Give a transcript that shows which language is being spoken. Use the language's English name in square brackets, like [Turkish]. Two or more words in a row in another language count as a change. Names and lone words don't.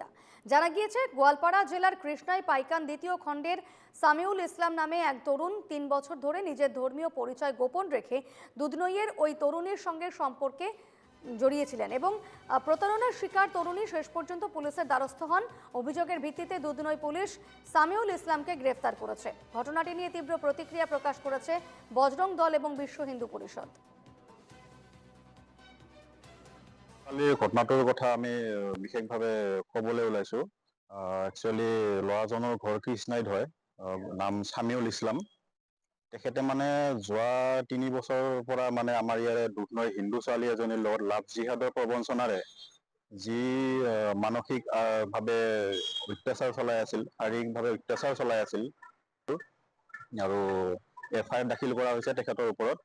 [Bangla] জানা গিয়েছে গোয়ালপাড়া জেলার কৃষ্ণাই পাইকান দ্বিতীয় খণ্ডের সামিউল ইসলাম নামে এক তরুণ 3 বছর ধরে নিজের ধর্মীয় পরিচয় গোপন রেখে দুধনুইয়ের ওই তরুণীর সঙ্গে সম্পর্কে জড়িয়েছিলেন এবং প্রতারণার শিকার তরুণী শেষ পর্যন্ত পুলিশের দ্বারস্থ হন। অভিযোগের ভিত্তিতে দুধনৈ পুলিশ সামিউল ইসলামকে গ্রেফতার করেছে। ঘটনাটি নিয়ে তীব্র প্রতিক্রিয়া প্রকাশ করেছে বজরং দল এবং বিশ্ব হিন্দু পরিষদ। [Assamese] ঘটনাটোৰ কথা আমি বিশেষভাৱে ক'বলৈ ওলাইছো। একচুৱেলি ল'ৰাজনৰ ঘৰ কৃষ্ণাইত হয়, নাম সামিউল ইছলাম। তেখেতে মানে যোৱা 3 বছৰৰ পৰা মানে আমাৰ ইয়াৰে দুধনৈ হিন্দু ছোৱালী এজনীৰ লগত [English] love jihad [Assamese] প্ৰবঞ্চনাৰে যি মানসিক ভাৱে অত্যাচাৰ চলাই আছিল, শাৰীৰিকভাৱে অত্যাচাৰ চলাই আছিল আৰু FIR দাখিল কৰা হৈছে তেখেতৰ ওপৰত।